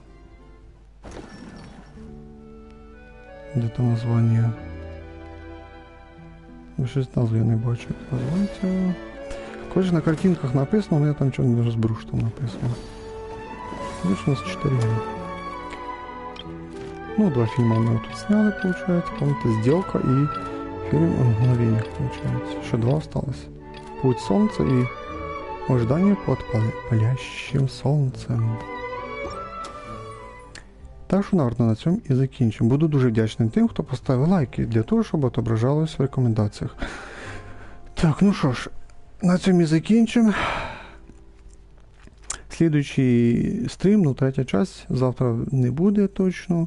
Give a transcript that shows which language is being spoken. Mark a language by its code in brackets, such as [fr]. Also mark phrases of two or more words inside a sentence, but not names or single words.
[uk] Де там названня? Щось назву я не бачу, як називається. Коротше, на картинках написано, але я там нічого не розберу, що там написано. Значить, у нас 4 гри. [ru] Ну, 2 фильма мы тут сняли, получается. Помните, «Сделка» и фильм «О мгновениях», получается. Еще 2 осталось. «Путь солнца» и «Ожидание под палящим солнцем». [uk] Так що, наверное, на цьому і закінчимо. Буду дуже вдячним тим, хто поставив лайки, для того, щоб отображалось в рекомендаціях. Так, ну що ж, на цьому і закінчимо. Слідуючий стрім, ну, 3-я часть, завтра не буде точно.